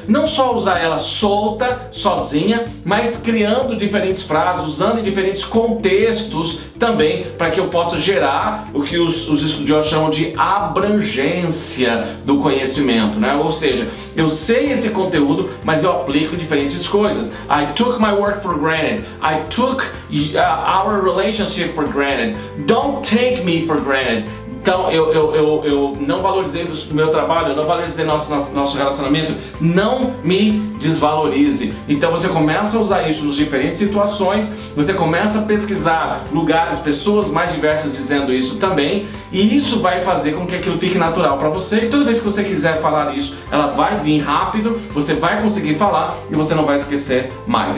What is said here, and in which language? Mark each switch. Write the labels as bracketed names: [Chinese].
[Portuguese] Não só usar ela solta, sozinha, mas criando diferentes frases, usando em diferentes contextos também, para que eu possa gerar o que os estudiosos chamam de abrangência do conhecimento, né? Ou seja, eu sei esse conteúdo, mas eu aplico diferentes coisas. [English] I took my work for granted. I took our relationship for granted. Don't take me for granted. [Portuguese] Então eu não valorizei o meu trabalho, eu não valorizei nosso relacionamento, não me desvalorize. Então você começa a usar isso nas diferentes situações, você começa a pesquisar lugares, pessoas mais diversas dizendo isso também, e isso vai fazer com que aquilo fique natural para você, e toda vez que você quiser falar isso, ela vai vir rápido, você vai conseguir falar e você não vai esquecer mais.